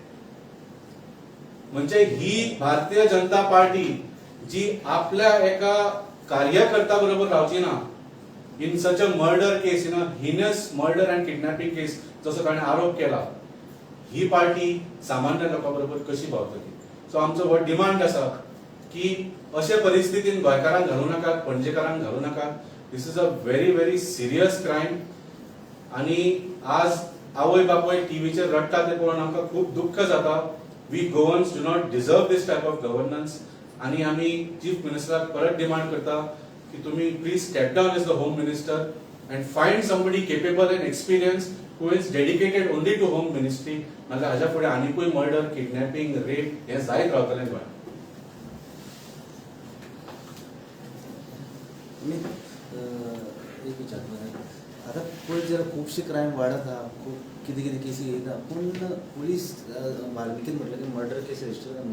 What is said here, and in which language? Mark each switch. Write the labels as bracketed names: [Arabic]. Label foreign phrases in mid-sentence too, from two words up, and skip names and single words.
[Konkani] म्हणजे ही भारतीय जनता पार्टी जी आपल्या एका कार्यकर्ता बरोबर रावची ना [English] in such a murder case, in a heinous murder and kidnapping case [Konkani] जसो ताणें आरोप केला, ही पार्टी सामान्य लोकांबरोबर कशी पावतली. सो आमचो हो डिमांड आसा की अशे परिस्थितीन गोंयकारांक घालूं नाकात, पणजेकारांक घालूं नाकात. [English] This is a very very serious crime. [Konkani] आणि आज आवय बापूय टीव्हीचेर रडटा ते पळोवन आमकां खूब दुख्ख जाता. [English] We Goans do not deserve this type of governance. [Konkani] आणि आमी चीफ मिनिस्टराक परत डिमांड करता की तुम्ही [English] please step down as the home minister and find somebody capable and experience who is dedicated only to home ministry. [Konkani] नाजाल्यार हाज्या फुडें आनीकूय मर्डर, किडनॅपिंग, रेप हें जायत रावतलें गोंयांत. एक विचारता आता पळय जर खुबशे क्रायम वाडत आहा, खूब कितें कितें केसी येता, पूण पुलीस वाल्मिकीन म्हटलें की मर्डर केसी रजिस्टर करना.